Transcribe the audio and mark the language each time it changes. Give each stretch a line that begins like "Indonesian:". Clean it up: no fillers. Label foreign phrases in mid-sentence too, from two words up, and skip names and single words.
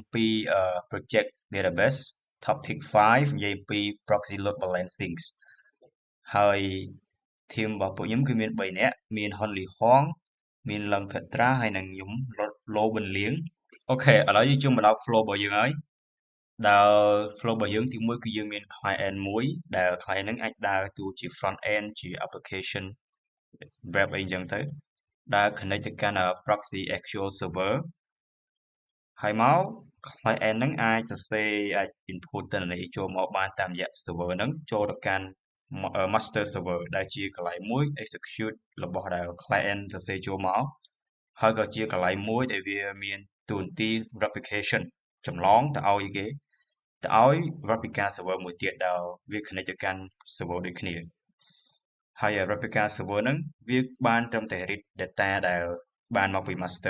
Khmer: ពី Project Database Topic 5 និយាយអំពី
English: Proxy Load Balancing
Khmer: ហើយ team របស់ពួកខ្ញុំគឺមាន3នាក់ មានហ៊ុនលីហងមានលឹងភេត្រាហើយនិងខ្ញុំឡូប៊ុនលៀងអូខេឥឡូវយើងចូលមកដល់ flow របស់យើងហើយដែល flow របស់យើងទី1គឺយើងមាន client មួយដែល client ហ្នឹងអាចដើរតួជា
English: front end
Khmer: ជា
English: application web
Khmer: អីចឹងទៅដែល connect ទៅកាន់
English: proxy actual server
Khmer: ហើយមក client ហ្នឹងអាចសរសេរអាច input ទិន្នន័យចូលមកបានតាមរយៈ server ហ្នឹងចូលទៅកាន់
English: master server
Khmer: ដែលជាកន្លែងមួយ execute របស់ដែល client សរសេរចូលមកហើយក៏ជាកន្លែងមួយដែលវាមានតួនាទី replication ចម្លងទៅឲ្យគេទៅឲ្យ
English: replica server
Khmer: មួយទៀតដែលវា connect ទៅកាន់ server ដូចគ្នាហើយ
English: replica server
Khmer: ហ្នឹងវាបានត្រឹមតែ
English: read data
Khmer: ដែលបានមកពី master